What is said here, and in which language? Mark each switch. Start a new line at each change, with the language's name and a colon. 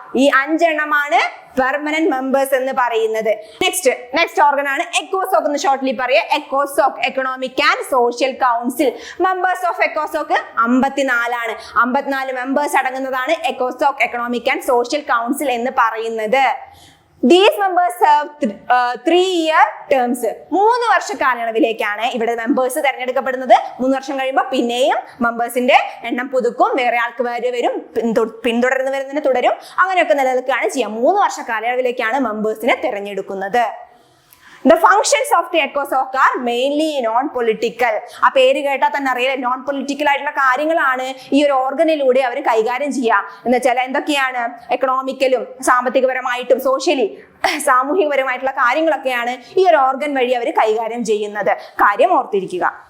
Malayalam: ഈ 5 എണ്ണമാണ് permanent members എന്ന് പറയുന്നത്. നെക്സ്റ്റ് ഓർഗൻ ആണ് എക്കോസോക് എന്ന് ഷോർട്ട്ലി പറയാ. എക്കോസോക് economic and social council.
English: members of എക്കോസോക്
Malayalam: 54 ആണ്. 54 മെമ്പേഴ്സ് അടങ്ങുന്നതാണ് എക്കോസോക് എക്കണോമിക് ആൻഡ് സോഷ്യൽ കൗൺസിൽ എന്ന് പറയുന്നത്.
English: These members serve 3-year terms.
Malayalam: 3 വർഷ കാലയളവിലേക്കാണ് ഇവിടെ മെമ്പേഴ്സ് തെരഞ്ഞെടുക്കപ്പെടുന്നത്. 3 വർഷം കഴിയുമ്പോൾ പിന്നെയും മെമ്പേഴ്സിന്റെ എണ്ണം പുതുക്കും, വേറെ ആൾക്ക് വരും, പിന്തുടർന്ന് വരുന്നതിന് തുടരും, അങ്ങനെയൊക്കെ നിലനിൽക്കുകയാണ് ചെയ്യുക. 3 വർഷ കാലയളവിലേക്കാണ് മെമ്പേഴ്സിനെ തിരഞ്ഞെടുക്കുന്നത്.
English: The functions of the ECOSOC are mainly non-political.
Malayalam: ആ പേര് കേട്ടാൽ തന്നെ അറിയാം, നോൺ പൊളിറ്റിക്കൽ ആയിട്ടുള്ള കാര്യങ്ങളാണ് ഈ ഒരു ഓർഗനിലൂടെ അവർ കൈകാര്യം ചെയ്യുക. എന്ന് വെച്ചാൽ എന്തൊക്കെയാണ്? എക്കണോമിക്കലും സാമ്പത്തികപരമായിട്ടും സോഷ്യലി സാമൂഹികപരമായിട്ടുള്ള കാര്യങ്ങളൊക്കെയാണ് ഈ ഒരു ഓർഗൻ വഴി അവർ കൈകാര്യം ചെയ്യുന്നത്. കാര്യം ഓർത്തിരിക്കുക.